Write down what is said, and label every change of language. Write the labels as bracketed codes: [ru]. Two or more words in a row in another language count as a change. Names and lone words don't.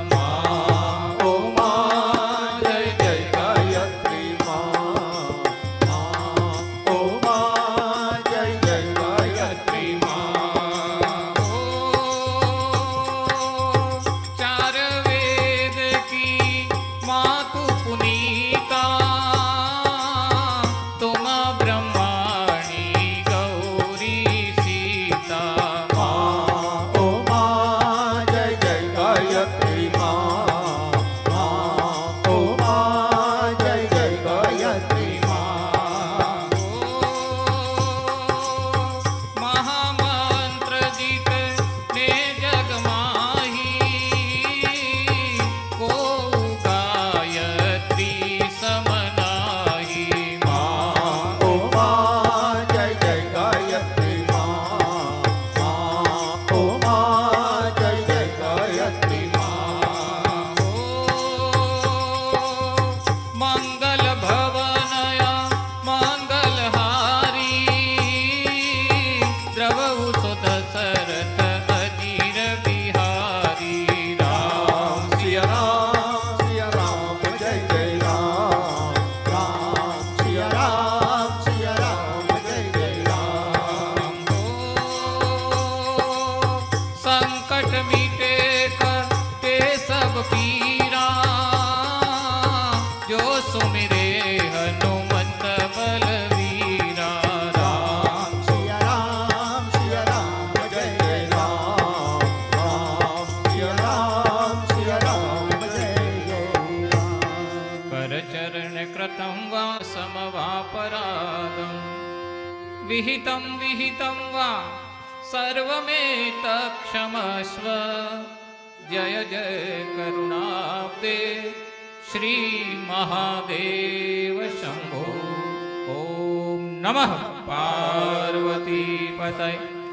[hi] मा ओ मा जय जय गायत्री मा ओ मा जय जय गायत्री मा चार वेद की मातु पुनीता तुम ब्रह्माणी गौरी सीता ओ मा जय जय गायत्री मा ओ मा जय जय गायत्री मा महामंत्र जीत ने जग माही को गायत्री समनाही ओ मा जय जय गायत्री मा ओ मा जय जय गायत्री मा मंगल भवनया मंगल हारी द्रवहु तो दशरथ अजीर बिहारी राम सिया राम जय जय राम राम सिया राम जय जय राम संकट मिटे करते सब पीरा जो सुमिरे हनुमंत बलवीरा राम सिया राम जय जय राम राम सिया राम जय जय राम [sa] कर चरण कृतं वा समवापराधं विहितं विहितं वा सर्वमेतत्क्षमस्व जय जय करुणाब्दे श्री महादेव शंभो ओम नमः पार्वती पतये